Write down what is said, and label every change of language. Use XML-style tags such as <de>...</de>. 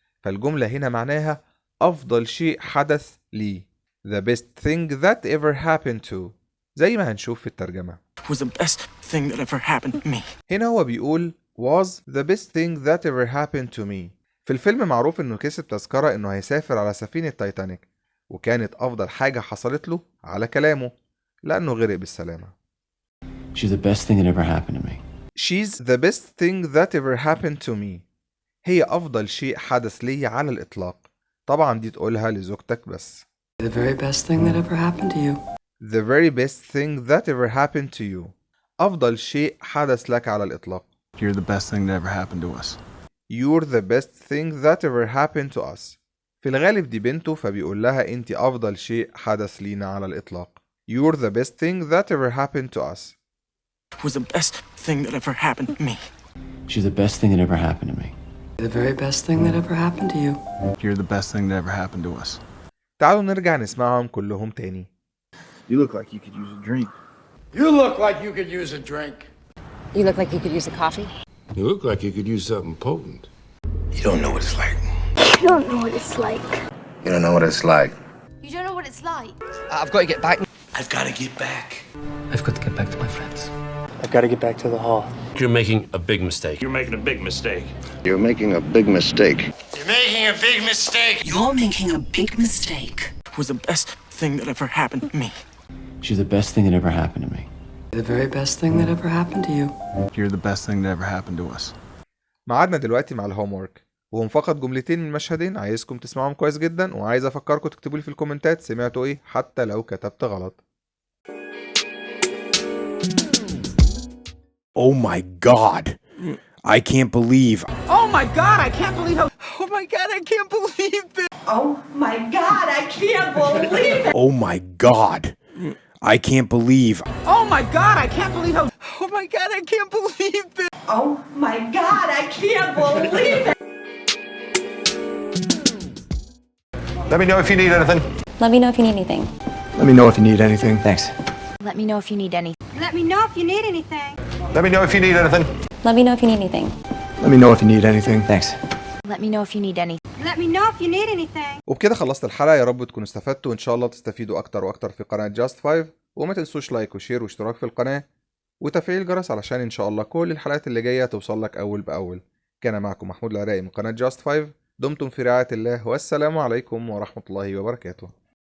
<ar>فالجملة هنا معناها أفضل شيء حدث لي.</ar> <en>The best thing that ever happened to.</en> <ar>زي ما هنشوف في الترجمة.</ar> <en>Was the best thing that ever happened to me.</en> <ar>هنا هو بيقول</ar> <en>was the best thing that ever happened to me.</en> <ar>في الفيلم معروف إنه كسب تذكرة إنه هيسافر على سفينة تايتانيك، وكانت أفضل حاجة حصلت له على كلامه لأنه غرق بالسلامة.</ar> <en>She's the best thing that ever happened to me. She's the best thing that ever happened to me.</en> <ar>هي أفضل شيء حدث لي على الإطلاق. طبعا دي تقولها لزوجتك بس.</ar> <en>The very best thing that ever happened to you. The very best thing that ever happened to you.</en> <ar>أفضل شيء حدث لك على الإطلاق.</ar> <en>You're the best thing that ever happened to us. You're the best thing that ever happened to us.</en> <ar>في الغالب دي بنته فبيقول لها أنت أفضل شيء حدث لينا على الإطلاق.</ar> <en>You're the best thing that ever happened to us. Was the best thing that ever happened to me. She's the best thing that ever happened to me. The very best thing that ever happened to you. You're the best thing that ever happened to us.</en> <ar>تعالوا نرجع نسمعهم كلهم تاني.</ar> <en>You look like you could use a drink. You look like you could use a drink. You look like you could use a coffee. You look like you could use something potent. You don't know what it's like. You don't know what it's like. You don't know what it's like. You don't know what it's like. I've got to get back. I've got to get back. I've got to get back to my friends. I've got to get back to the hall. You're making a big mistake. You're making a big mistake. You're making a big mistake. You're making a big mistake. You're making a big mistake. Was the best thing that ever happened to me. She's the best thing that ever happened to me. The very best thing that ever happened to you. You're the best thing that ever happened to us.</en> <ar>معادنا دلوقتي مع الهوم ورك، وهم فقط جملتين من مشهدين عايزكم تسمعهم كويس جدا، وعايز افكركم تكتبوا لي في الكومنتات سمعتوا ايه حتى لو كتبت غلط.</ar> <en>Oh my god. I can't believe. Oh my god, I can't believe how. Oh my god, I can't believe this. Oh my god, I can't believe it. Oh my god. I can't believe. Oh my god, I can't believe how. Oh my god, I can't believe this. Oh my god, I can't believe it. Let me know if you need anything. Let me know if you need anything. Let me know if you need anything. Thanks. Let me know if you need any. Let me know if you need anything. Let me know if you need anything. Let me know if you need anything. Let me know if you need anything. Thanks. Let me know if you need any. Let me know if you need anything.</en> <ar>وبكده خلصت الحلقة، يا رب تكونوا استفدتوا، وإن شاء الله تستفيدوا أكتر وأكتر في قناة جاست 5، وما تنسوش لايك وشير واشتراك في القناة وتفعيل الجرس علشان إن شاء الله كل الحلقات اللي جاية توصل لك أول بأول. كان معكم محمود العراقي من قناة جاست 5. دمتم في رعاية الله، والسلام عليكم ورحمة الله وبركاته.</ar>